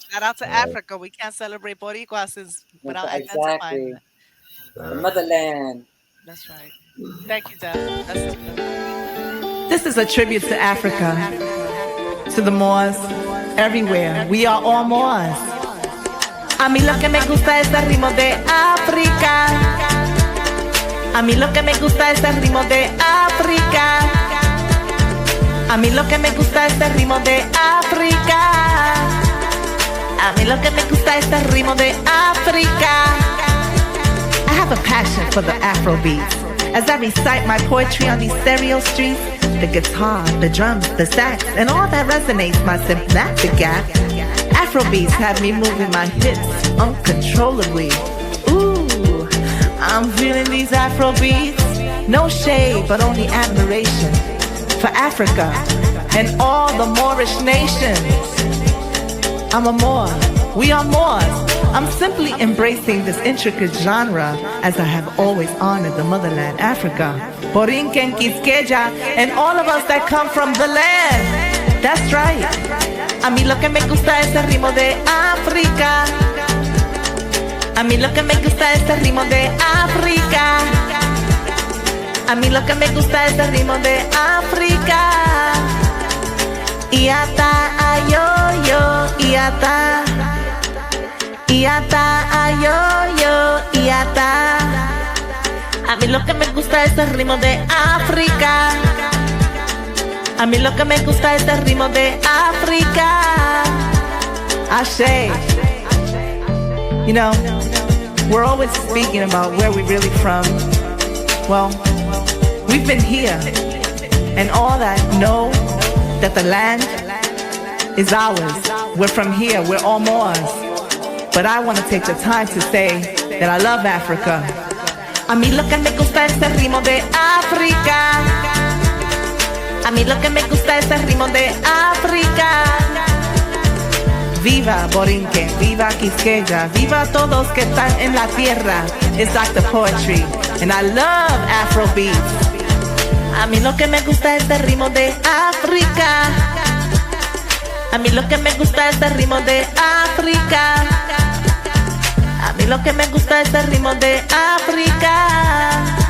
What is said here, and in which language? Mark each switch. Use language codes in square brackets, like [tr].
[en] Shout out to Africa. We can't celebrate Boricua without identifying the motherland. That's right. Thank you, Deb. This is a tribute to Africa, to the Moors, everywhere. We are all Moors. [es] A mí lo que me gusta es el ritmo de África. A mí lo que me gusta es el ritmo de África. A mí lo que me gusta es el ritmo de África. A mí lo que me gusta es el ritmo de África. [en] I have a passion for the Afrobeats. As I recite my poetry on these stereo streets, the guitar, the drums, the sax, and all that resonates my sympathic gap. Afrobeats have me moving my hips uncontrollably. Ooh, I'm feeling these Afrobeats. No shade, but only admiration for Africa and all the Moorish nations. I'm a Moor. We are Moors. I'm simply embracing this intricate genre as I have always honored the motherland, Africa. Boriken, Quisqueya, and all of us that come from the land. That's right. [es] A mí lo que me gusta es el ritmo de África. A mí lo que me gusta es el ritmo de África. A mí lo que me gusta es el ritmo de África. Iata ayoyo, iata. Iata ayoyo, iata. A mí lo que me gusta es el ritmo de África. A mí lo que me gusta es el ritmo de África. Ashe. [en] We're always speaking about where we're really from. Well, we've been here, and all that know that the land is ours. We're from here, we're all Moors. But I want to take the time to say that I love Africa. [es] A mí lo que me gusta es el ritmo de África. A mí lo que me gusta es el ritmo de África. Viva Boriken, viva Quisqueya, viva todos que están en la tierra. [en] It's Dr. Poetry, and I love Afrobeats. [es] A mí lo que me gusta es el ritmo de África. A mí lo que me gusta es el ritmo de África. A mí lo que me gusta es el ritmo de África.